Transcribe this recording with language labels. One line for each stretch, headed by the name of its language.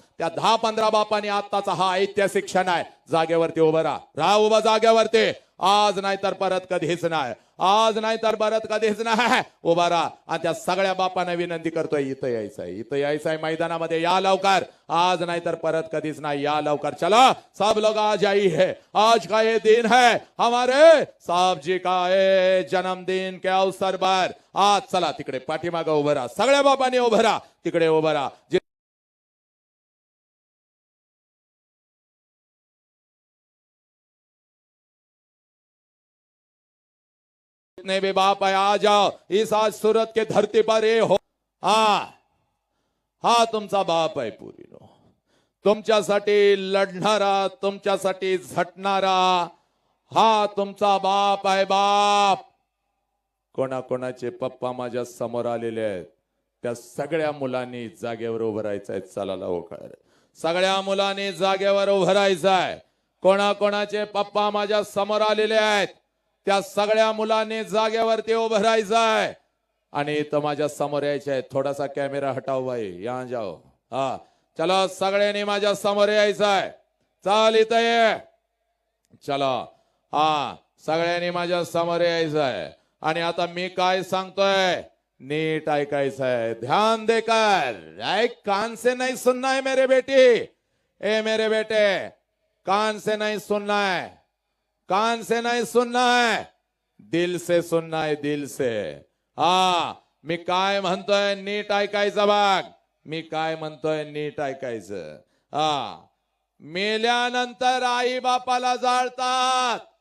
Marathi: त्या 10-15 बापांनी आत्ताचा हा ऐतिहासिक क्षण आहे, जागेवरती उभं राहा, उभं जागेवरती. आज नाही तर परत कधीच नाही. आज नाही तर परत कधीच नाही. उभा राहा. आणि त्या सगळ्या बापांना विनंती करतोय, इथं यायचं आहे, इथं यायचं आहे मैदानामध्ये. या लवकर, आज नाही तर परत कधीच नाही. या लवकर, चला
Hindi: सब लोग आज आई है. आज का ये दिन है हमारे साहब जी का ये जन्मदिन के अवसर पर.
Marathi: आज चला तिकडे पाठीमागं उभं राहा. सगळ्या बापांनी उभं राहा, तिकडे उभं राहा.
Hindi: जितने भी बाप है आ जाओ. इस आज सूरत के धरती पर ये हो.
Marathi: हा तुमचा बाप आहे पुरीनो. तुमच्यासाठी लढणारा, तुमच्यासाठी झटणारा हा तुमचा बाप आहे. बाप कोणाकोणाचे पप्पा माझ्या समोर आलेले आहेत, त्या सगळ्या मुलांनी जागेवर उभं राहायचं आहे. चला लवकर, सगळ्या मुलांनी जागेवर उभं राहायचं आहे. कोणाकोणाचे पप्पा माझ्या समोर आलेले आहेत, त्या सगळ्या मुलांनी जागेवरती उभं राहायचं आहे. आणि इथं माझ्या समोर यायचे आहे.
Hindi: थोडासा कॅमेरा हटाव भाई,
Marathi: या जाओ. हा चला, सगळ्यांनी माझ्या समोर यायचं आहे. चाल इथं ये. चला, हा सगळ्यांनी माझ्या समोर यायचं आहे. आणि आता मी काय सांगतोय नीट ऐकायचं आहे,
Hindi: ध्यान देकर. ऐक, कान से नहीं सुनना है मेरे बेटी. ए मेरे बेटे, कान से नहीं सुनना है, कान से नहीं सुनना है, दिल से सुनना है, दिल से.
Marathi: हा मी काय म्हणतोय नीट ऐकायचं बघ. मी काय म्हणतोय नीट ऐकायचं. हा मेल्यानंतर आई बापाला जाळतात.